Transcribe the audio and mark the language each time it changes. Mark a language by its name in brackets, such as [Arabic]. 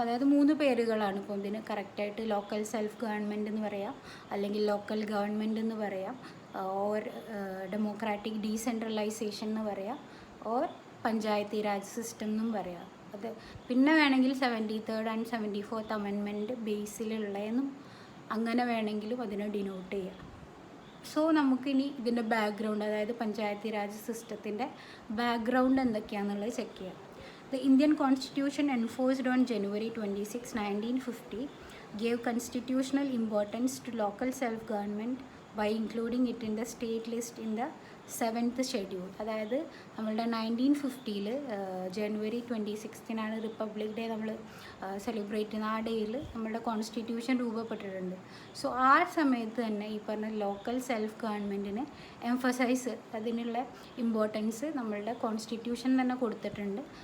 [Malayalam] അതായത് 3 പേരുകളാണ് ഇപ്പോൾ ഇതിന് കറക്റ്റായിട്ട്. ലോക്കൽ സെൽഫ് ഗവൺമെൻറ് എന്ന് പറയാം, അല്ലെങ്കിൽ ലോക്കൽ ഗവൺമെൻറ് എന്ന് പറയാം, ഓർ ഡെമോക്രാറ്റിക് ഡീസെൻട്രലൈസേഷൻ എന്ന് പറയാം, ഓർ പഞ്ചായത്തി രാജ് സിസ്റ്റം എന്നും പറയാം. അത് പിന്നെ വേണമെങ്കിൽ 73rd and 74th അമെൻമെൻറ്റ് ബേസിലുള്ളതെന്നും അങ്ങനെ വേണമെങ്കിലും അതിനെ ഡിനോട്ട് ചെയ്യാം. സോ നമുക്കിനി ഇതിൻ്റെ ബാക്ക്ഗ്രൗണ്ട്, അതായത് പഞ്ചായത്തി രാജ് സിസ്റ്റത്തിൻ്റെ ബാക്ക്ഗ്രൗണ്ട് എന്തൊക്കെയാണെന്നുള്ളത് ചെക്ക് ചെയ്യാം. [English] The Indian Constitution enforced on January 26, 1950 gave constitutional importance to local self-government by including it in the state list in the 7th schedule. [Malayalam] അതായത് നമ്മളുടെ 1950 ജനുവരി 26 റിപ്പബ്ലിക് ഡേ നമ്മൾ സെലിബ്രേറ്റ് ചെയ്യുന്ന. ആ ഡേയിൽ നമ്മളുടെ കോൺസ്റ്റിറ്റ്യൂഷൻ രൂപപ്പെട്ടിട്ടുണ്ട്. സോ ആ സമയത്ത് തന്നെ ഈ പറഞ്ഞ ലോക്കൽ സെൽഫ് ഗവൺമെൻറ്റിന് എംഫസൈസ്, അതിനുള്ള ഇമ്പോർട്ടൻസ് നമ്മളുടെ കോൺസ്റ്റിറ്റ്യൂഷൻ തന്നെ കൊടുത്തിട്ടുണ്ട്.